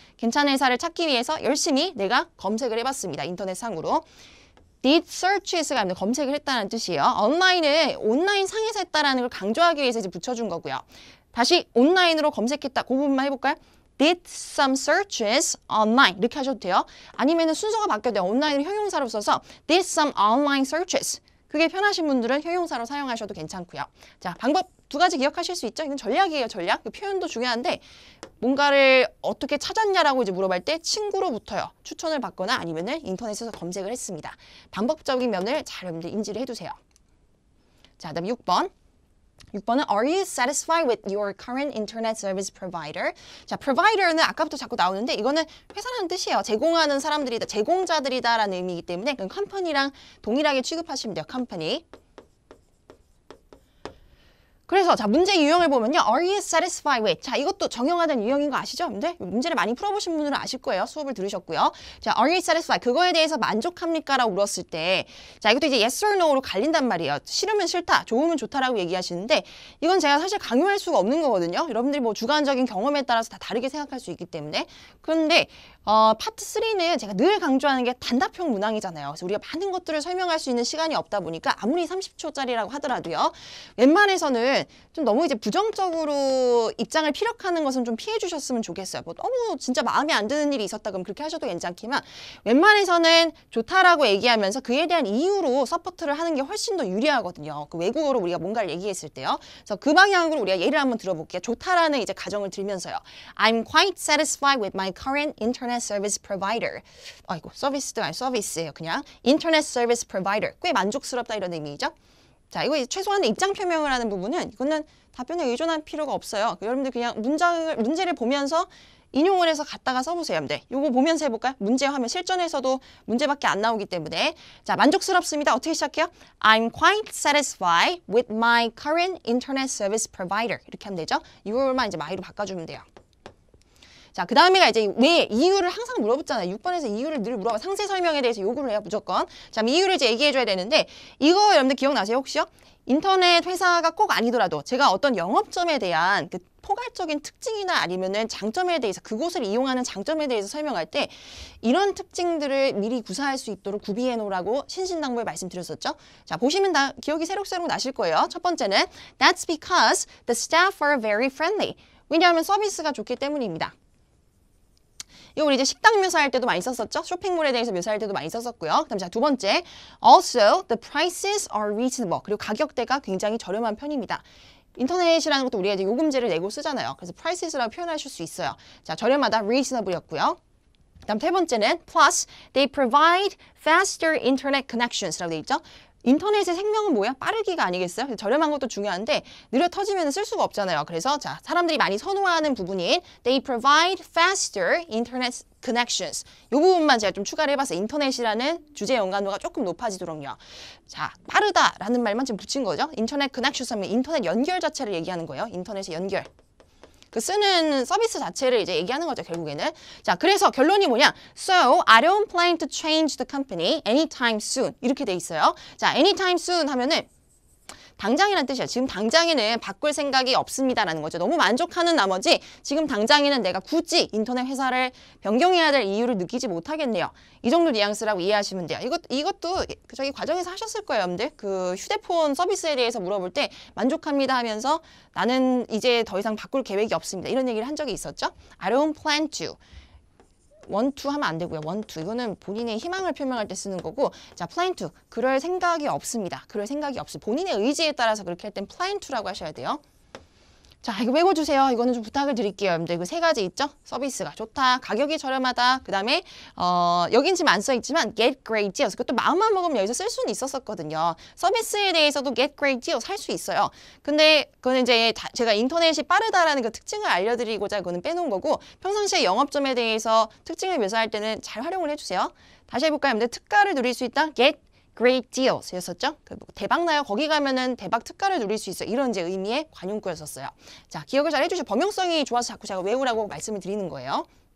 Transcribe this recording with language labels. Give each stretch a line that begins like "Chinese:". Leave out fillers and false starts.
Korean: 괜찮은 회사를 찾기 위해서 열심히 내가 검색을 해봤습니다. 인터넷상으로.
English: did searches
Korean: 가 검색을 했다는 뜻이에요. 온라인을 온라인 상에서 했다라는 걸 강조하기 위해서 이제 붙여준 거고요. 다시 온라인으로 검색했다. 그 부분만 해볼까요?
English: Did some searches online
Korean: 이렇게 하셔도 돼요. 아니면 순서가 바뀌어도 돼요. 온라인을 형용사로 써서
English: Did some online searches.
Korean: 그게 편하신 분들은 형용사로 사용하셔도 괜찮고요. 자, 방법 두 가지 기억하실 수 있죠? 이건 전략이에요, 전략. 그 표현도 중요한데 뭔가를 어떻게 찾았냐라고 이제 물어볼 때 친구로부터요. 추천을 받거나 아니면은 인터넷에서 검색을 했습니다. 방법적인 면을 잘 여러분들 인지를 해두세요. 자, 그다음 6번. 6번은
English: Are you satisfied with your current internet service provider?
Korean: 자, provider는 아까부터 자꾸 나오는데 이거는 회사라는 뜻이에요. 제공하는 사람들이다, 제공자들이다라는 의미이기 때문에 그럼 컴퍼니랑 동일하게 취급하시면 돼요. 컴퍼니. 그래서 자 문제 유형을 보면요.
English: Are you satisfied with?
Korean: 자 이것도 정형화된 유형인 거 아시죠? 근데 문제를 많이 풀어보신 분들은 아실 거예요. 수업을 들으셨고요. 자
English: Are you satisfied?
Korean: 그거에 대해서 만족합니까? 라고 물었을 때 자 이것도 이제
English: yes or no
Korean: 로 갈린단 말이에요. 싫으면 싫다, 좋으면 좋다라고 얘기하시는데 이건 제가 사실 강요할 수가 없는 거거든요. 여러분들이 뭐 주관적인 경험에 따라서 다 다르게 생각할 수 있기 때문에. 그런데 파트 3는 제가 늘 강조하는 게 단답형 문항이잖아요. 그래서 우리가 많은 것들을 설명할 수 있는 시간이 없다 보니까 아무리 30초짜리라고 하더라도요. 웬만해서는 좀 너무 이제 부정적으로 입장을 피력하는 것은 좀 피해 주셨으면 좋겠어요. 뭐 너무 진짜 마음에 안 드는 일이 있었다 그럼 그렇게 하셔도 괜찮지만 웬만해서는 좋다라고 얘기하면서 그에 대한 이유로 서포트를 하는 게 훨씬 더 유리하거든요. 그 외국어로 우리가 뭔가를 얘기했을 때요. 그래서 그 방향으로 우리가 예를 한번 들어볼게요. 좋다라는 이제 가정을 들면서요.
English: I'm quite satisfied with my current internet service provider.
Korean: 아이고 서비스도 아니 서비스예요.
English: 그냥 internet service provider.
Korean: 꽤 만족스럽다 이런 의미죠. 자, 이거 최소한 입장 표명을 하는 부분은 이거는 답변에 의존할 필요가 없어요. 여러분들 그냥 문제를 보면서 인용을 해서 갖다가 써보세요. 여러분들. 이거 보면서 해볼까요? 문제 화면 실전에서도 문제밖에 안 나오기 때문에 자 만족스럽습니다. 어떻게 시작해요?
English: I'm quite satisfied with my current internet service provider.
Korean: 이렇게 하면 되죠. 이걸만 이제 my로 바꿔주면 돼요. 자, 그 다음에가 이제 왜 이유를 항상 물어봤잖아요. 6번에서 이유를 늘 물어봐. 상세 설명에 대해서 요구를 해요, 무조건. 자, 이유를 이제 얘기해줘야 되는데 이거 여러분들 기억나세요, 혹시요? 인터넷 회사가 꼭 아니더라도 제가 어떤 영업점에 대한 그 포괄적인 특징이나 아니면은 장점에 대해서 그곳을 이용하는 장점에 대해서 설명할 때 이런 특징들을 미리 구사할 수 있도록 구비해 놓으라고 신신당부에 말씀드렸었죠. 자, 보시면 다 기억이 새록새록 나실 거예요. 첫 번째는
English: That's because the staff are very friendly.
Korean: 왜냐하면 서비스가 좋기 때문입니다. 이거 우리 이제 식당 묘사할 때도 많이 썼었죠. 쇼핑몰에 대해서 묘사할 때도 많이 썼었고요. 그다음 자, 두 번째,
English: also the prices are reasonable.
Korean: 그리고 가격대가 굉장히 저렴한 편입니다. 인터넷이라는 것도 우리가 이제 요금제를 내고 쓰잖아요. 그래서 prices라고 표현하실 수 있어요. 자, 저렴하다, reasonable이었고요. 그다음 세 번째는
English: plus they provide faster internet connections
Korean: 라고 돼 있죠. 인터넷의 생명은 뭐야? 빠르기가 아니겠어요? 저렴한 것도 중요한데 느려 터지면 쓸 수가 없잖아요. 그래서 자 사람들이 많이 선호하는 부분인
English: They provide faster internet connections.
Korean: 이 부분만 제가 좀 추가를 해봤어요. 인터넷이라는 주제 연관도가 조금 높아지도록요. 자 빠르다라는 말만 지금 붙인 거죠. 인터넷 connections 하면 인터넷 연결 자체를 얘기하는 거예요. 인터넷의 연결. 그 쓰는 서비스 자체를 이제 얘기하는 거죠, 결국에는. 자, 그래서 결론이 뭐냐?
English: So, I don't plan to change the company anytime soon.
Korean: 이렇게 돼 있어요. 자,
English: anytime soon
Korean: 하면은 당장이라는 뜻이에요. 지금 당장에는 바꿀 생각이 없습니다라는 거죠. 너무 만족하는 나머지 지금 당장에는 내가 굳이 인터넷 회사를 변경해야 될 이유를 느끼지 못하겠네요. 이 정도 뉘앙스라고 이해하시면 돼요. 이것도 저기 과정에서 하셨을 거예요, 여러분들. 그 휴대폰 서비스에 대해서 물어볼 때 만족합니다 하면서 나는 이제 더 이상 바꿀 계획이 없습니다. 이런 얘기를 한 적이 있었죠.
English: I don't plan to. want to
Korean: 하면 안 되고요.
English: want to.
Korean: 이거는 본인의 희망을 표명할 때 쓰는 거고 자,
English: plan to.
Korean: 그럴 생각이 없습니다. 그럴 생각이 없어. 본인의 의지에 따라서 그렇게 할 땐
English: plan to
Korean: 라고 하셔야 돼요. 자, 이거 외워주세요. 이거는 좀 부탁을 드릴게요. 여러분들 그 세 가지 있죠? 서비스가 좋다, 가격이 저렴하다, 그 다음에 여긴 지금 안 써있지만
English: get great deals.
Korean: 그것도 마음만 먹으면 여기서 쓸 수는 있었었거든요. 서비스에 대해서도
English: get great deals
Korean: 할 수 있어요. 근데 그거는 이제 제가 인터넷이 빠르다라는 그 특징을 알려드리고자 그거는 빼놓은 거고 평상시에 영업점에 대해서 특징을 묘사할 때는 잘 활용을 해주세요. 다시 해볼까요? 여러분들 특가를 누릴 수 있다.
English: get great deals
Korean: 였었죠. 대박 나요. 거기 가면은 대박 특가를 누릴 수 있어. 이런 이제 의미의 관용구였었어요. 자, 기억을 잘 해주시고 범용성이 좋아서 자꾸 제가 외우라고 말씀을 드리는 거예요.